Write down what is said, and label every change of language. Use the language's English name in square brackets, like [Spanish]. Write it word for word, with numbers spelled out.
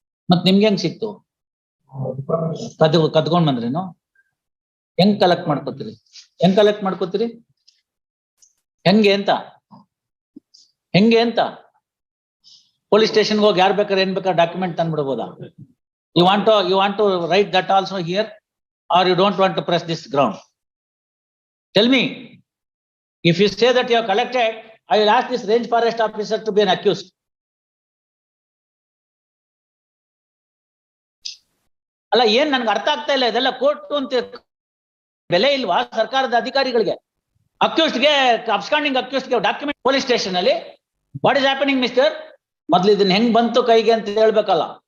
[Kannada] ಮತ್ ನಿಮ್ಗೆ ಹೆಂಗ್ ಸಿಕ್ತು? ಕದ್ ಕದ್ಕೊಂಡ್ ಬಂದ್ರೇನು? ಹೆಂಗ್ ಕಲೆಕ್ಟ್ ಮಾಡ್ಕೋತೀರಿ? ಹೆಂಗ್ ಕಲೆಕ್ಟ್ ಮಾಡ್ಕೋತೀರಿ? ಹೆಂಗೆ ಅಂತ ಹೆಂಗೆ ಅಂತ ಪೊಲೀಸ್ ಸ್ಟೇಷನ್ಗೆ ಹೋಗಿ ಯಾರ್ ಬೇಕಾದ್ರೆ ಏನ್ ಬೇಕಾದ್ರೆ document ತಂದ್ಬಿಡ್ಬೋದಾ? [English] You want to you want to write that also here, or you don't want to press this ground? Tell me. If you say that you have collected, I will ask this range forest officer to be an accused. [Kannada] ಅಲ್ಲ ಏನ್ ನನ್ಗೆ ಅರ್ಥ ಆಗ್ತಾ ಇಲ್ಲ, ಇದೆಲ್ಲ court ಅಂತ ಬೆಲೆ ಇಲ್ವಾ ಸರ್ಕಾರದ ಅಧಿಕಾರಿಗಳಿಗೆ? ಅಕ್ಯೂಸ್ಡ್ಗೆ, ಅಬ್ಸ್ಕಾಂಡಿಂಗ್ ಅಕ್ಯೂಸ್ಡ್ಗೆ ಡಾಕ್ಯುಮೆಂಟ್ ಪೊಲೀಸ್ ಸ್ಟೇಷನ್ ಅಲ್ಲಿ [English] what is happening mister, [Kannada] ಮೊದ್ಲು ಇದನ್ನ ಹೆಂಗ್ ಬಂತು ಕೈಗೆ ಅಂತ ಹೇಳ್ಬೇಕಲ್ಲ.